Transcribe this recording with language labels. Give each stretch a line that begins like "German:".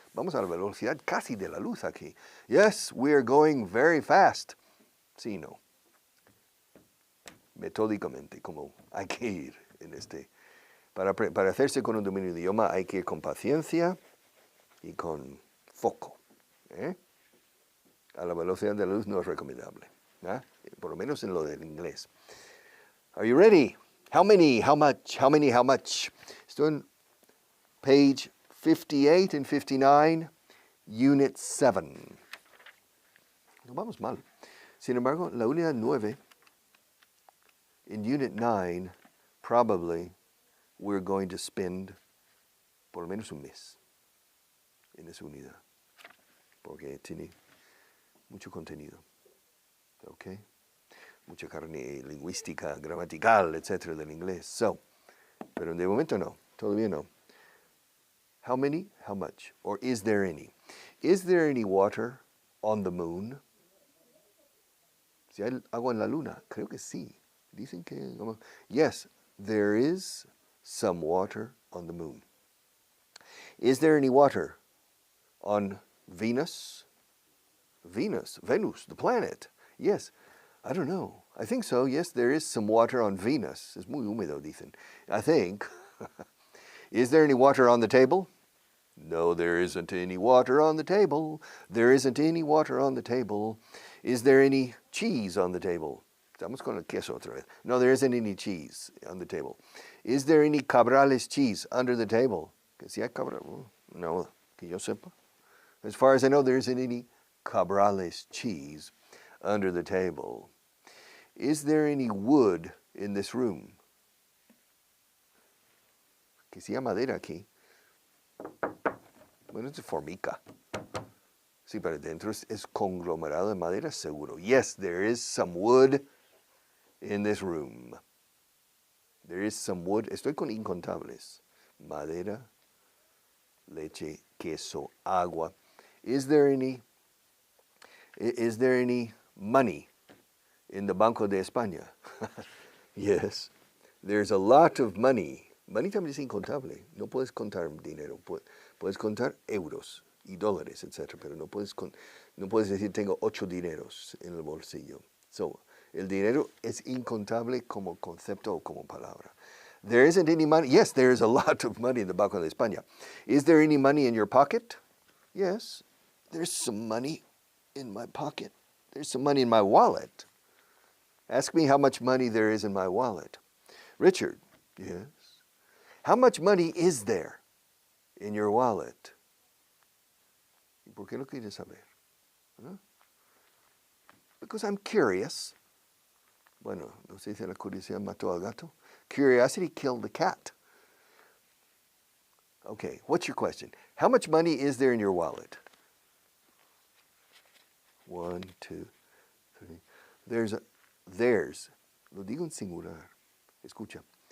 Spanish: Vamos a la velocidad casi de la luz aquí.
English: Yes, we're going very fast.
Spanish: Sí, no. Metódicamente, como hay que ir en este. Para hacerse con un dominio de idioma hay que ir con paciencia y con foco. A la velocidad de la luz no es recomendable. Por lo menos en lo del inglés.
English: Are you ready? How many? How much? How many? How much?
Spanish: Estoy en
English: page 58 and 59, unit 7.
Spanish: No vamos mal. Sin embargo, la unidad 9,
English: in unit 9, probably we're going to spend
Spanish: por lo menos un mes en esa unidad. Porque tiene mucho contenido. ¿Ok? Mucha carne lingüística, gramatical, etcétera, del inglés. So, pero de momento no, todavía no.
English: How many? How much? Or is there any? Is there any water on the moon?
Spanish: Si hay agua en la luna, creo que sí. Dicen que...
English: Yes, there is some water on the moon. Is there any water on Venus? Venus, the planet. Yes. I don't know. I think so. Yes, there is some water on Venus.
Spanish: Es muy húmedo, dicen.
English: I think. Is there any water on the table? No, there isn't any water on the table. There isn't any water on the table. Is there any cheese on the table?
Spanish: Estamos con el queso otra vez.
English: No, there isn't any cheese on the table. Is there any Cabrales cheese under the table?
Spanish: Que si hay Cabrales. No, que yo sepa.
English: As far as I know, there isn't any Cabrales cheese under the table. Is there any wood in this room?
Spanish: Que si hay madera aquí. Bueno, es formica. Sí, pero dentro es conglomerado de madera, seguro.
English: Yes, there is some wood in this room. There is some wood.
Spanish: Estoy con incontables. Madera, leche, queso, agua.
English: Is there any money in the Banco de España? Yes, there's a lot of money.
Spanish: Money también es incontable. No puedes contar dinero. Puedes contar euros y dólares, etc. Pero no puedes decir tengo 8 dineros en el bolsillo. So, el dinero es incontable como concepto o como palabra.
English: There isn't any money. Yes, there is a lot of money in the Banco de España. Is there any money in your pocket? Yes, there's some money in my pocket. There's some money in my wallet. Ask me how much money there is in my wallet. Richard, yes. How much money is there in your wallet?
Spanish: ¿Y por qué lo quieres saber? ¿No?
English: Because I'm curious.
Spanish: Bueno, no se dice la curiosidad mató al gato.
English: Curiosity killed the cat. Okay, what's your question? How much money is there in your wallet?
Spanish: 1, 2, 3. There's, lo digo en singular. Escucha.